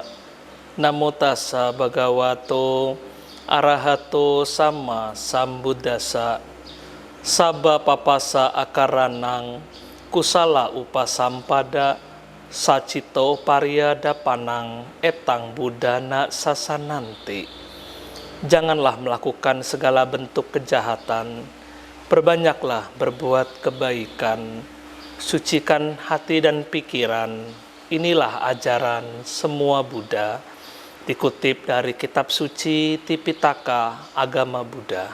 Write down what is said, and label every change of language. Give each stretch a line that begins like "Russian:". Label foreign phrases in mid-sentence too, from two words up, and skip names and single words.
Pali: Namo tassa bhagavato arahato sama sambuddhassa. Sabba papasa akaranang kusala upasampada sacito pariyadapanang etang buddhana sasananti.
Indonesian: Janganlah melakukan segala bentuk kejahatan, perbanyaklah berbuat kebaikan, sucikan hati dan pikiran. Inilah ajaran semua Buddha, dikutip dari kitab suci Tipitaka Agama Buddha.